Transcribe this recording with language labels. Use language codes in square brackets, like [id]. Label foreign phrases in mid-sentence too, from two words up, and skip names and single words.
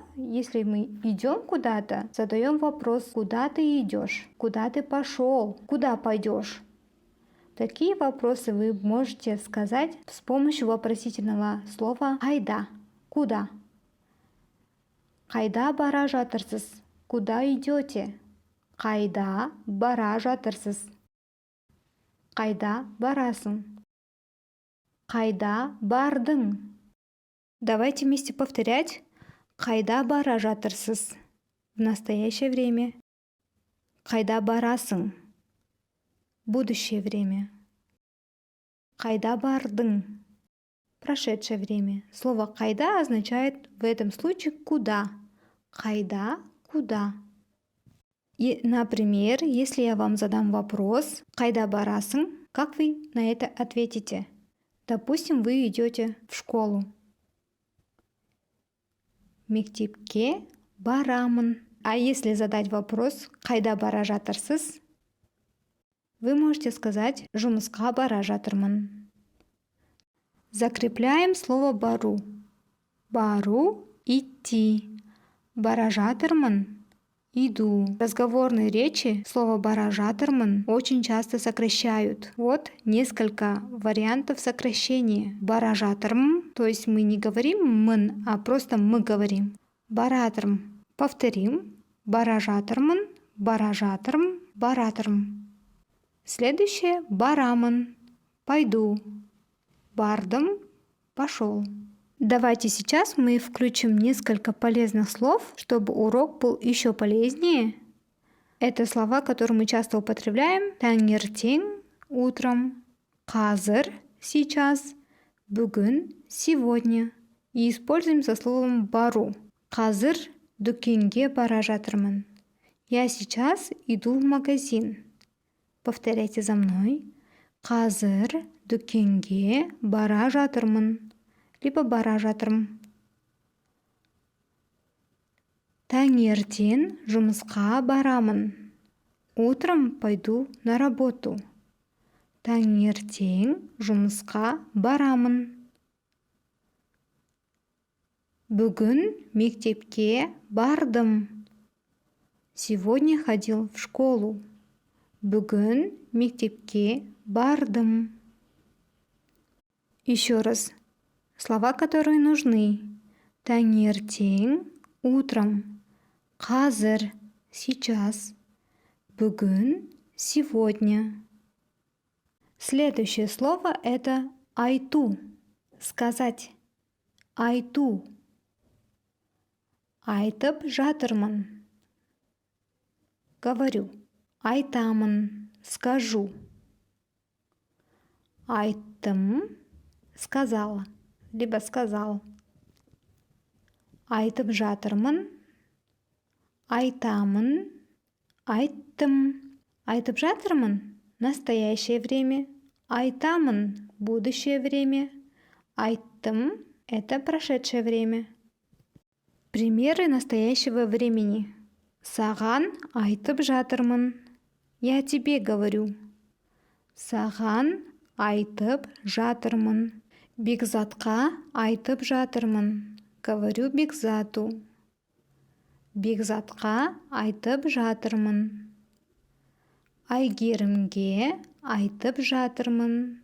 [ru] Если мы идем куда-то, задаем вопрос, куда ты идешь, куда ты пошел, куда пойдешь. Такие вопросы вы можете сказать с помощью вопросительного слова қайда, куда. [kk] Қайда бара жатырсыз? [ru] Куда идете? [kk] Қайда бара жатырсыз? Қайда барасың? Қайда бардың? [ru] Давайте вместе повторять. [kk] Қайда бара жатырсыз? [ru] В настоящее время. [kk] Қайда барасың? [ru] Будущее время. [kk] Қайда бардың? [ru] Прошедшее время. Слово «қайда» означает в этом случае «куда». [kk] Қайда, куда. [ru] И, например, если я вам задам вопрос [kk] «қайда барасың?», [ru] как вы на это ответите? Допустим, вы идете в школу. [kk] Мектепке барамын. [ru] А если задать вопрос [kk] «қайда бара жатырсыз?», [ru] вы можете сказать [kk] «жұмысқа бара жатырмын». [ru] Закрепляем слово бару. [kk] Бару – идти. Бара жатырмын. [ru] иду. В разговорной речи слово [kk] бара жатырмын [ru] очень часто сокращают. Вот несколько вариантов сокращения. [kk] Бара жатырмын, [ru] то есть мы не говорим мын, а просто мы говорим. [kk] Баратырм. Повторим. Бара жатырмын, бара жатырм, баратырм. [ru] Следующее барамын. Пойду. [kk] Бардым. [ru] Пошел. Давайте сейчас мы включим несколько полезных слов, чтобы урок был еще полезнее. Это слова, которые мы часто употребляем. [kk] Таңертең – утром, қазір – сейчас, бүгін – сегодня. [ru] И используем со словом бару. [kk] Қазір дүкенге бара жатырмын. [ru] Я сейчас иду в магазин. Повторяйте за мной. [kk] Қазір дүкенге бара жатырмын. Либо бара жатырмын. Таңертең жұмысқа барамын. [ru] Утром пойду на работу. [kk] Таңертең жұмысқа барамын. Бүгін мектепке бардым. [ru] Сегодня ходил в школу. [kk] Бүгін мектепке бардым. [ru] Еще раз. Слова, которые нужны. [kk] Таңертең – утром. Қазір – сейчас. Бүгін – сегодня. [ru] Следующее слово – это айту. Сказать. [kk] Айту. Айтып жатырмын. [ru] Говорю. Айтамын. Скажу. [kk] Айттым. Сказала. [ru] Либо сказал. [kk] Айтып жатырмын. Айтамын. Айттым. Айтып жатырмын – [ru] настоящее время. Айтамын – будущее время. Айттым – это прошедшее время. Примеры настоящего времени. [kk] Саған айтып жатырмын. [ru] Я тебе говорю. [kk] Саған айтып жатырмын. Бекзатқа айтып жатырмын. [ru] Говорю Бекзату. [kk] Бекзатқа айтып жатырмын. Айгерімге айтып жатырмын.